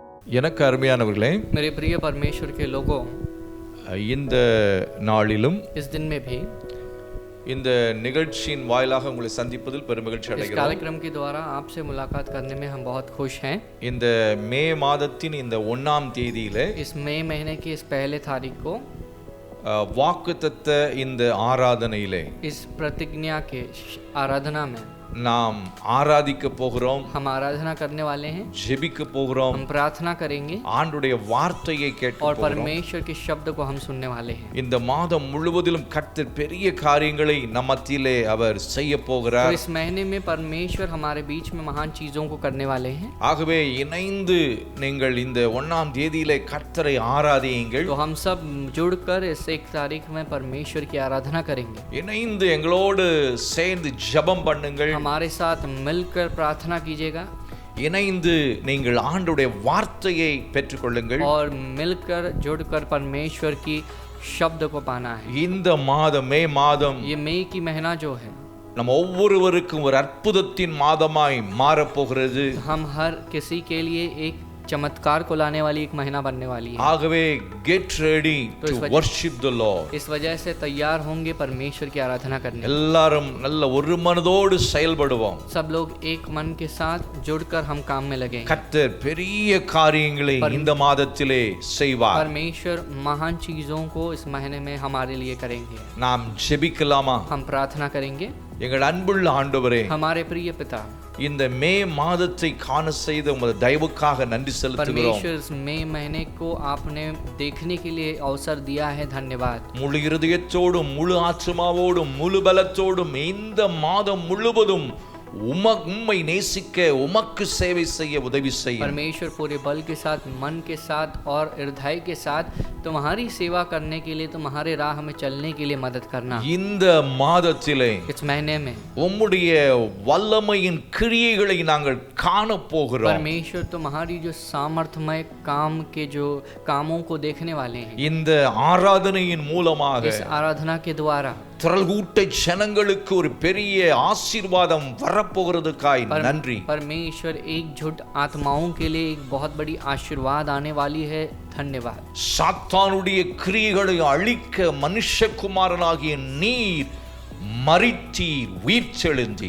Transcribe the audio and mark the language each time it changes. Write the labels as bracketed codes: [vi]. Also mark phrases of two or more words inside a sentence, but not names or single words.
[ta] எனக்கு அருமையானவர்களே, [hi] मेरे प्रिय परमेश्वर के लोगों, [ta] இந்த நாளிலும் [hi] इस दिन में भी [ta] இந்த நிகழ்ச்சியின் வாயிலாக உங்களை சந்திப்பதில் பெருமகிழ்ச்சி [hi] इस [ta] அடைகிறோம். [hi] कार्यक्रम के द्वारा आपसे मुलाकात करने में हम बहुत खुश हैं। [ta] இந்த மே மாதத்தின் இந்த 1ஆம் தேதியிலே [hi] इस मई महीने की इस पहले तारीख को [ta] வாக்குத்தத்த இந்த ஆராதனையிலே [hi] इस प्रतिज्ञा के आराधना में [ta] நாம் ஆராதிக்க போகிறோம், [hi] हम आराधना करने वाले हैं, [ta] ஜெபிக்க போகிறோம், [hi] हम प्रार्थना करेंगे [ta] ஆண்டுடைய வார்த்தையை கேட்க [hi] और [ta] போகிறோம். [hi] परमेश्वर के शब्द को हम सुनने वाले हैं। [ta] இந்த மாதம் முழுவதிலும் கர்த்தர் பெரிய காரியங்களை நம் மத்தியிலே அவர் செய்ய [hi] तो [ta] போகிறார். [hi] इस महीने में परमेश्वर हमारे बीच में महान चीजों को करने वाले हैं। [ta] ஆகவே இணைந்து நீங்கள் இந்த 1ஆம் தேதியிலே கர்த்தரை ஆராதியுங்கள். [hi] तो हम सब जुड़कर इस 1 तारीख में परमेश्वर की आराधना करेंगे। [ta] இணைந்து எங்களோடு சேர்ந்து ஜெபம் பண்ணுங்கள். [hi] हमारे साथ मिलकर प्रार्थना कीजिएगा [ta] இணைந்து நீங்கள் ஆண்டுடைய வார்த்தையை பெற்றுக்கொள்ளுங்கள். [hi] और मिलकर जुड़कर परमेश्वर की शब्द को पाना है। [ta] இந்த மாதம் மே மாதம் [hi] ये मई की महीना जो है, [ta] நம்ம ஒவ்வொருவருக்கும் ஒரு அற்புதத்தின் மாதமாய் மாறப்போகிறது. [hi] हम हर किसी के लिए एक चमत्कार को लाने वाली एक महीना बनने वाली है। [ta] ஆகவே [en] get ready [hi] तो [en] to worship the Lord. [hi] इस वजह से तैयार होंगे परमेश्वर की आराधना करने। [ta] எல்லாரும் நல்ல ஒரு மனதோடு செயல்படுவோம். [hi] सब लोग एक मन के साथ जुड़कर हम काम में लगेंगे। [ta] கர்த்தர் பெரிய காரியங்களை இந்த மாதத்திலே செய்வார். [hi] परमेश्वर महान चीजों को इस महीने में हमारे लिए करेंगे। [ta] நாம் ஜெபிக்கலாமா? [hi] हम प्रार्थना करेंगे। [ta] எங்கள் அன்புள்ள ஆண்டவரே, [hi] हमारे प्रिय पिता, [ta] இந்த மே மாதத்தை காண செய்த உமது தயவுக்காக நன்றி செலுத்துகிறோம். [hi] परमेश्वर इस मई महीने को आपने देखने के लिए अवसर दिया है, धन्यवाद। [ta] முழு இருதயத்தோடும் முழு ஆத்மாவோடும் முழு பலத்தோடும் இந்த மாதம் முழுவதும் உம்மை நேசிக்க உமக்கு சேவை செய்ய உதவி செய்யும். [hi] परमेश्वर पूरे बल के साथ, मन के साथ और हृदय के साथ तुम्हारी सेवा करने के लिए, तुम्हारे राह में चलने के लिए मदद करना। [ta] இந்த மாதத்திலே [hi] इस महीने में [ta] உம்முடைய வல்லமையின் கிரியைகளை நாங்கள் காண போகிறோம். [hi] परमेश्वर तुम्हारी जो सामर्थ्यमय काम के जो कामों को देखने वाले हैं। [ta] இந்த ஆராதனையின் மூலமாக [hi] इस आराधना के द्वारा [ta] திரள் கூட்ட ஜனங்களுக்கு ஒரு பெரிய ஆசீர்வாதம் வரப்போகிறதுக்காய் நன்றி. [hi] परमेश्वर एकजुट आत्माओं के लिए एक बहुत बड़ी आशीर्वाद आने वाली है, धन्यवाद। [ta] சாத்தானுடைய கிரியைகளை அழிக்க மனுஷகுமாரனாகிய நீர் மரித்தீர், உயிர்த்தெழுந்தீர்.